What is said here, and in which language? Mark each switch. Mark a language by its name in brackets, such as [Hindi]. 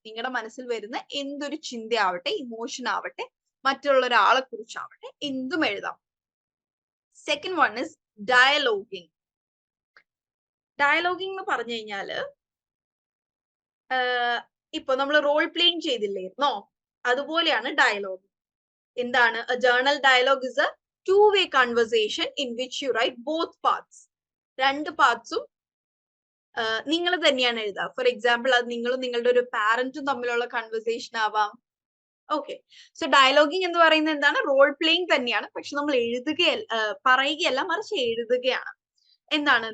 [Malayalam] നിങ്ങളുടെ മനസ്സിൽ വരുന്ന എന്തൊരു ചിന്തയാവട്ടെ, ഇമോഷൻ ആവട്ടെ, മറ്റുള്ള ഒരാളെ കുറിച്ചാവട്ടെ, എന്തും എഴുതാം. [English] Second one is dialoguing. [Malayalam] ഡയലോഗിങ് എന്ന് പറഞ്ഞു കഴിഞ്ഞാല് ഇപ്പൊ നമ്മൾ റോൾ പ്ലേയിങ് ചെയ്തില്ലായിരുന്നോ, അതുപോലെയാണ് ഡയലോഗ്. എന്താണ്? [English] A journal dialogue is a two-way conversation in which you write both parts. [Malayalam] രണ്ട് പാർട്സും നിങ്ങൾ തന്നെയാണ് എഴുതുക. ഫോർ എക്സാമ്പിൾ, അത് നിങ്ങളും നിങ്ങളുടെ ഒരു പാരന്റും തമ്മിലുള്ള കൺവെർസേഷൻ ആവാം. ഓക്കെ, സോ ഡയലോഗിങ് എന്ന് പറയുന്നത് എന്താണ്? റോൾ പ്ലേയിങ് തന്നെയാണ്, പക്ഷെ നമ്മൾ പറയുകയല്ല, മറിച്ച് എഴുതുകയാണ്. എന്താണ്?